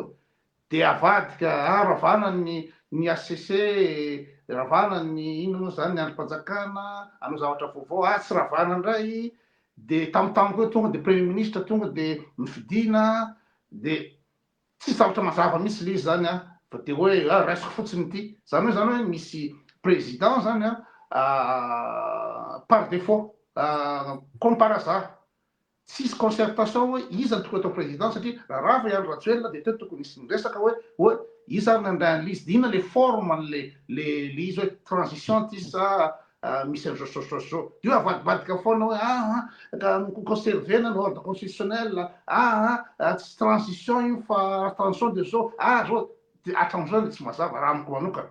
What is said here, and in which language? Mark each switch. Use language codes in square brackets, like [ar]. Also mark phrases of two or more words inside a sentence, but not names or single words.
[mg] De avadika ravana ny ACC, ravana ny ino moa zany ny androm-panjakana, hanao zavatra vaovao, tsy ravana indray. De tamintamy koa tonga de [fr] premier ministre [mg] tonga de mifidiana, de tsy zavatra mazava mihitsy le izy zany fa de hoe raisiko fotsiny ity. Zany hoe misy président zany [fr] par défaut, comme par hasard. [mg] Tsisy concertation hoe iza no tokony atao président satria raha fa Andry Rajoelina de teo tokony misy miresaka hoe iza no andray an'izy, de inona le forme le izy hoe transition ty sa misy an'izao. Io avadibadika foana hoe conservena ny [fr] ordre constitutionnel, [mg] tsy transition io fa transition de zao, zao de hatram'izao de tsy mazava raha amiko manokana.